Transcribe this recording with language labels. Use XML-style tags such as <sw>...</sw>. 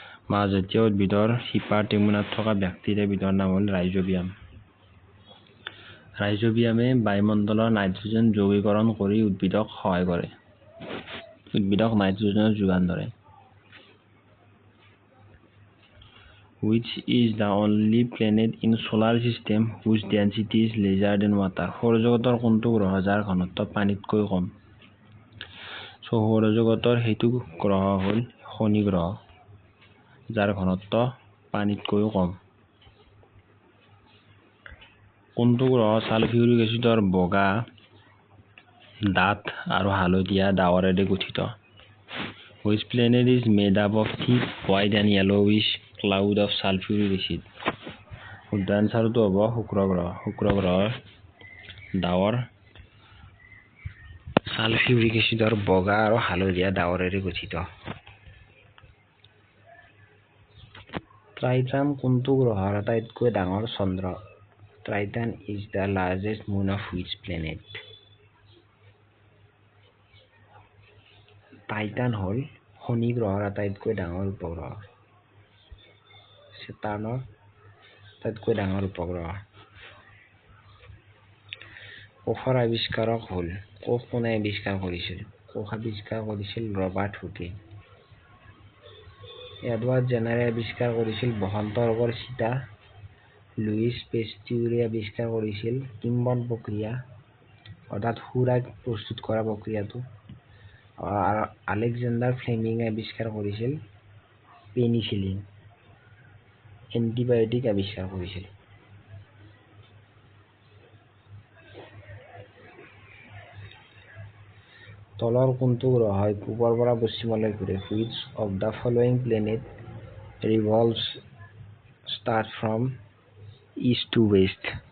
<as>মাহজাতীয় উদ্ভিদৰ শিপাৰ টেমুনাত থকা বেক্টেৰিয়াবিধৰ নাম হ'ল ৰাইজোবিয়াম। ৰাইজোবিয়ামে বায়ুমণ্ডলৰ নাইট্ৰজেন যৌগীকৰণ কৰি উদ্ভিদক সহায় কৰে, উদ্ভিদক নাইট্ৰজেনৰ যোগান ধৰে।</as> <en>Which is the only planet in solar system whose density is lesser than water?</en> <as>সৌৰজগতৰ কোনটো গ্ৰহ যাৰ ঘনত্ব পানীতকৈ কম? সৌৰজগতৰ সেইটো গ্ৰহ হ'ল শনি গ্ৰহ, যাৰ ঘনত্ব পানীতকৈও কম। কোনটো গ্ৰহ ছালফিউৰিক এচিডৰ বগা, ডাঠ আৰু হালধীয়া ডাৱৰেৰে গঠিত?</as> <en>Which planet is made up of thick white and yellowish cloud of sulfuric acid?</en> <as>শুদ্ধ এনচাৰটো হ'ব শুক্ৰ গ্ৰহ। শুক্ৰ গ্ৰহৰ ডাৱৰ ছালফিউৰিক এচিডৰ বগা আৰু হালধীয়া ডাৱৰেৰে গঠিত। ট্ৰাইটান কোনটো গ্ৰহৰ আটাইতকৈ ডাঙৰ চন্দ্ৰ?</as> <en>Triton is the largest moon of which planet?</en> <as>Titan হ'ল শনি গ্ৰহৰ আটাইতকৈ ডাঙৰ উপগ্ৰহ, চেটাৰ্ণৰ আটাইতকৈ ডাঙৰ উপগ্ৰহ। কোষৰ আৱিষ্কাৰক হ'ল, কোষ কোনে আৱিষ্কাৰ কৰিছিল? কোষ আৱিষ্কাৰ কৰিছিল ৰবাৰ্ট হুকে। এডৱাৰ্ড জেনাৰে আৱিষ্কাৰ কৰিছিল বসন্ত ৰোগৰ চিটা। লুইচ পেষ্টিউৰে আৱিষ্কাৰ কৰিছিল কিম্বন প্ৰক্ৰিয়া, অৰ্থাৎ সুৰা প্ৰস্তুত কৰা প্ৰক্ৰিয়াটো। আৰু আলেকজেণ্ডাৰ ফ্লেমিঙে আৱিষ্কাৰ কৰিছিল পেনিচিলিন, এণ্টিবায়টিক আৱিষ্কাৰ কৰিছিল। তলৰ কোনটো গ্ৰহই পূবৰ পৰা পশ্চিমলৈ ঘূৰে?</as> <en>Which of the following planet revolves start from east to west?</en>